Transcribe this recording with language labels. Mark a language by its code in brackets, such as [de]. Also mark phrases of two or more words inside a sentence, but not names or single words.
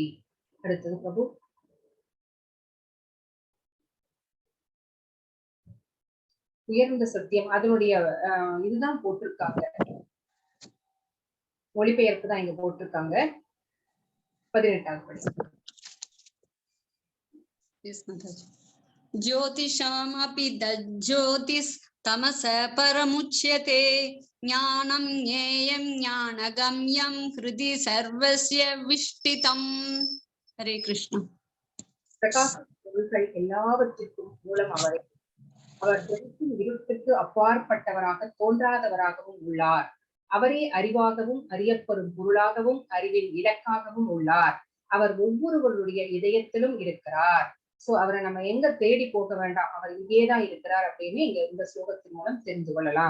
[ta] அடுத்தது பிரபு. உயர்ந்த சத்தியம், அதனுடைய இதுதான் போட்டிருக்காங்க, மொழிபெயர்ப்பு தான் இங்க போட்டிருக்காங்க. 18வது படி. [sa] ज्योतिषामपि तज्ज्योतिस् तमस परमुच्यते ज्ञानं ज्ञेयं ज्ञानगम्यं हृदि सर्वस्य विष्टितम्. हरे कृष्ण. [ta] பிரகாச பொருள்கள் எல்லாவற்றிற்கும் மூலம் அவரே. அவர் ஜெகத்தின் இருட்டுக்கு அப்பாற்பட்டவராக தோன்றாதவராகவும் உள்ளார். அவரே அறிவாகவும் அறியப்படும் பொருளாகவும் அறிவின் இலக்காகவும் உள்ளார். அவர் ஒவ்வொருவருடைய இதயத்திலும் இருக்கிறார். சோ அவரை நம்ம எங்க தேடி போக வேண்டாம், அவர் இங்கேதான் இருக்கிறார் அப்படின்னு இங்க இந்த ஸ்லோகத்தின் மூலம் தெரிந்து கொள்ளலாம்.